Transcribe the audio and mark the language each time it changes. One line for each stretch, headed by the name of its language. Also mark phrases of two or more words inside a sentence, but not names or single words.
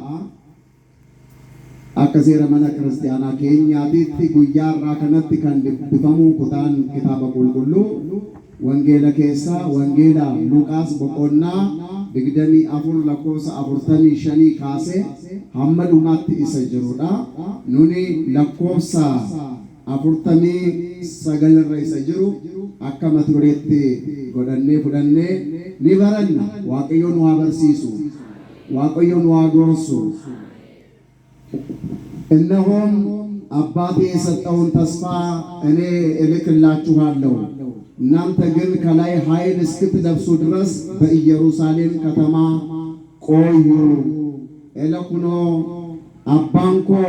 Oromo: Akka seera mana kiristaanaa keenyaatitti guyyaa irraa kanatti kan dubbifamu kutaan kitaaba qulqulluu wangeela keessaa wangeela Luqaas boqonnaa 24 lakkoofsa 45 kaasee hamma dhumaatti isa jirudha. Nuni lakkoofsa 49 irra isa jiru akka mata dureetti godhannee fudhannee ni baranna. Waaqayyo nu haa barsiisu, Waaqayyo nu haa gorsu.
Amharic: እነሆም አባቴ የሰጠውን ተስፋ እኔ እልክላችኋለሁ፣ እናንተ ግን ከላይ ኃይል እስክትለብሱ ድረስ በኢየሩሳሌም ከተማ ቆዩ። ኤለኩኖ አባንኮ